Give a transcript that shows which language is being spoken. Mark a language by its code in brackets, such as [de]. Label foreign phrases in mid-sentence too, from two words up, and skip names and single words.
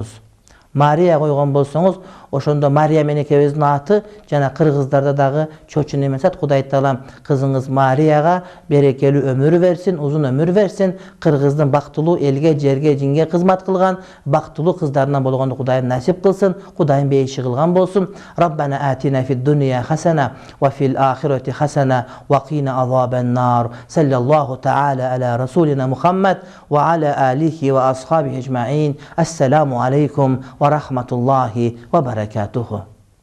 [ky] Мария койгон болсоңуз, ошондо Мария менекебиздин аты жана кыргыздарда дагы чочун эмес ат. Кудай Таалам кызыңыз Марияга берекелүү өмүр версин, узун өмүр версин. Кыргыздын бактылуу элге, жерге, жинге кызмат кылган бактылуу кыздарынан болгонду Кудайым насип кылсын. Кудайым бейиши кылган болсун. [ar] ربنا آتنا في الدنيا حسنة وفي الآخرة حسنة وقنا عذاب النار. صلى الله تعالى على رسولنا محمد وعلى آله وأصحابه أجمعين. السلام عليكم ورحمة الله وبركاته.